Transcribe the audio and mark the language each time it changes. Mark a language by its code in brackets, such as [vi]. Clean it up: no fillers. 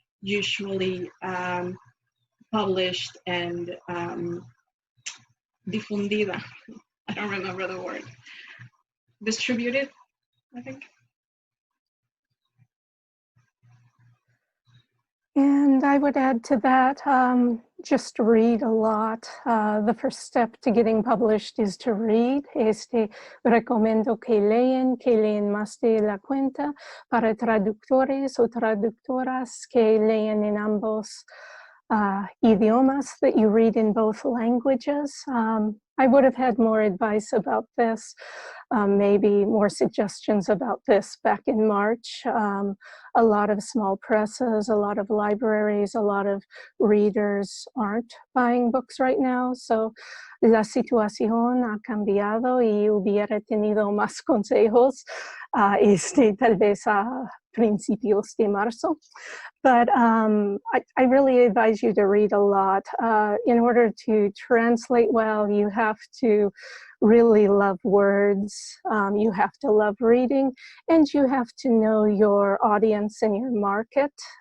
[en] usually published and difundida. I don't remember the word. Distributed, I think. And I would add to that, just read a lot. The first step to getting published is to read. [es] Recomiendo que leen más de la cuenta para traductores o traductoras que leen en ambos idiomas, [en] that you read in both languages. I would have had more advice about this, maybe more suggestions about this back in March. A lot of small presses, a lot of libraries, a lot of readers aren't buying books right now. [es] So la situación ha cambiado y hubiera tenido más consejos tal vez a principios de marzo. [en] But I really advise you to read a lot. In order to translate well, you have to really love words, you have to love reading, and you have to know your audience and your market.